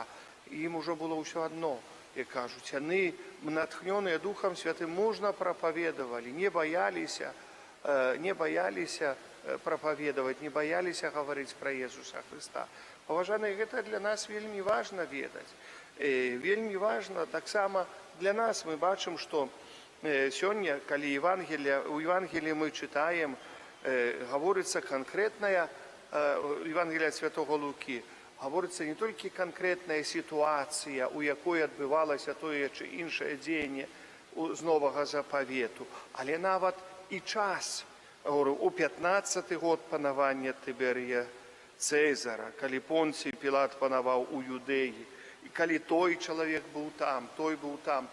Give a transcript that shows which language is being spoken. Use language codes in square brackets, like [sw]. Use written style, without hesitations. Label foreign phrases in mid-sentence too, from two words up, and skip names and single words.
[be] Ім ужо было ўсё адно, як кажуць, яны, натхнёныя Духам Святым, мужна прапаведавалі, не баяліся прапаведаваць, не баяліся гаварыць пра Jesуса Хрыста. Паважаныя, гэта для нас вельмі важна ведаць. Вельмі важна таксама для нас. Мы бачым, што сёння, калі у Евангеліі мы чытаем, гаворыцца канкрэтная [uk] Євангелія Святого Луки говориться не тільки конкретна ситуація, у якої відбувалося те чи інше діяння з Нового Заповіту, але навіть і час. Говорю, у 15-й год панування Тиберія Цезара, коли Понцій Пілат панував у Юдеї, і коли той чоловік був там, той був там.